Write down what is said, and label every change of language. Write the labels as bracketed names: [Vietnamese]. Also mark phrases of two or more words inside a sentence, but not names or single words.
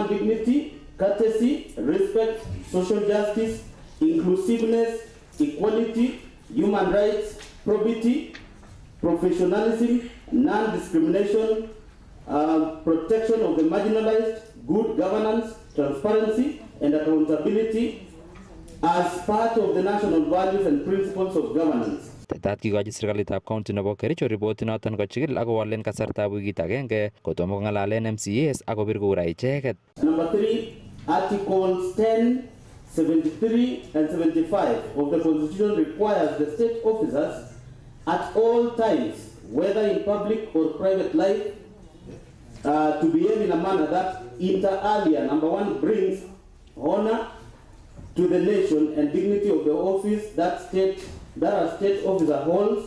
[English] dignity, courtesy, respect, social justice, inclusiveness, equality, human rights, probity, professionalism, non-discrimination, protection of the marginalized, good governance, transparency, and accountability as part of the national values and principles of governance. [Kipsigis] Tetat kikochi serikalitab county nebo Kericho ripoti noton kochigil ak kowalen kasartab wikit agenge kotomo kong'alalen MCAs ak kobir kura icheket. [English] Number 3, Articles 10, 73 and 75 of the Constitution requires the state officers at all times, whether in public or private life, to behave in a manner that inter alia, number one, brings honor to the nation and dignity of the office that a state officer holds.